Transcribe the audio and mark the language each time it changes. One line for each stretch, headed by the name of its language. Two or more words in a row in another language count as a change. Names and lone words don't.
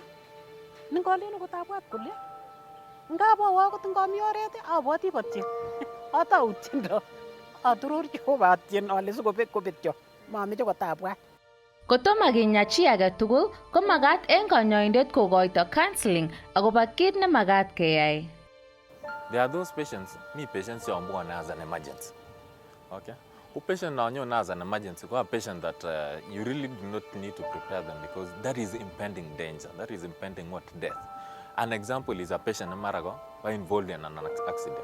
Kalenjin: Ningalen ko tabwat kole ngabawa akot ngami oret abwati batyen. Atau tiendo. Aturur chobatyen ale sikobetyo. Mameche kotabwat. Kotomo kinya chi age tugul, ko magat eng kanyoindet kokoito counseling akobo kit ne magat keyai.
English: There are those patients, patients who are born as an emergency. Okay? Who patient now as an emergency, who are patient that you really do not need to prepare them because that is impending danger. That is impending what? Death. An example is a patient in Marago who are involved in an accident.